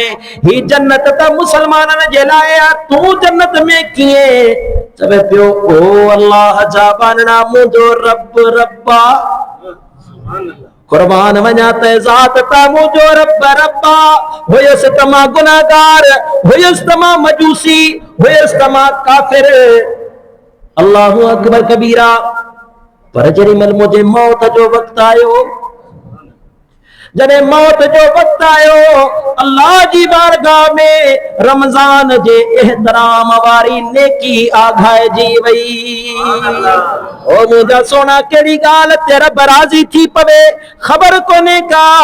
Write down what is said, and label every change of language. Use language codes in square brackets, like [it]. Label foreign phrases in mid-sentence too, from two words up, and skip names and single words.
[sd] ही जन्नत त मुसलमाननि जे लाइ आहे, तूं जन्नत में कीअं? चवे पियो, ओ अल्लाह जा बानड़ा, मुंहिंजो रब रब्बा, कुर्बान वञा त ज़ात ता मुंहिंजो रब रब्बा। हुयसि त मां गुनाहगार, हुयसि त मां मजूसी, हुयसि त मां काफिर। [ar] الله أكبر كبيرا. [sd] पर जॾहिं महिल मुंहिंजे मौत जो वक़्तु आयो, जॾहिं मौत जो वक़्तु आयो, अल्लाह जी बारगाह में रमज़ान जे एहतराम वारी नेकी आघाइजी वई। ओ मुंहिंजा सोना, कहिड़ी ॻाल्हि ते रब राज़ी थी पवे ख़बर कोन्हे का।